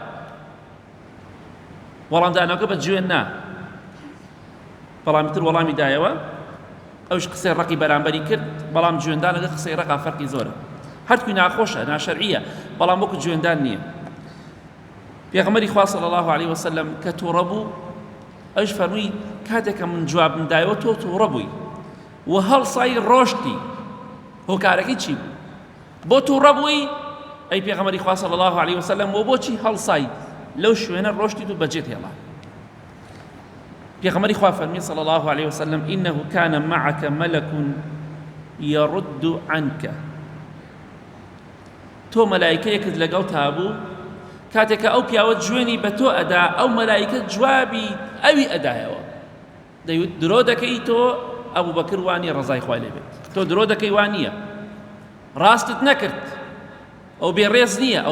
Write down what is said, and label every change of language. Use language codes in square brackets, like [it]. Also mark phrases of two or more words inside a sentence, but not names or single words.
[ckb] وەڵام دانەوەکە بە جوێن نا بەڵامی تر وەڵامی دایەوە ئەوش قسەی ڕقی بەرامبەری کرد بەڵام جوێندانەکە قسەی ڕقا فەرقی زۆرە هەرکوی ناخۆشە ناشەرعیە بەڵام وەکو جوێندان نییە پێغەمبەری خوا [ar] صلی الله علیه وسلم [ckb] کە تووڕە بوو ئەوش فەرمووی کاتێک کە من جوابم دایەوە تۆ تووڕە بووی و هەڵسای ڕۆشتی هۆکارەکەی چی بوو بۆ تووڕە بووی ئەی پێغەمبەری خوا [ar] صلی الله علیه وسلم [ckb] و بۆچی هەڵسای لەو شوێنە ڕۆشتی و بەجێت هێڵا پێغەمبەری خوا فەرمی [ar] صلی الله علیه وسلم إنه كان معك ملك يرد عنك [ckb] تۆ مەلایکەیەکت لەگەڵ تابوو کاتێککە ئەو پیاوە جوێنی بە تۆ ئەدا ئەو مەلایکە جوابی ئەوی ئەدایەوە دەیوت درۆ دەکەی تۆ ئەبوو بەکر وانی ڕزای خوای لێ بێت تۆ درۆ دەکەی وان نییە ڕاستت نەکرد ئەو بێڕێز نییە ئەو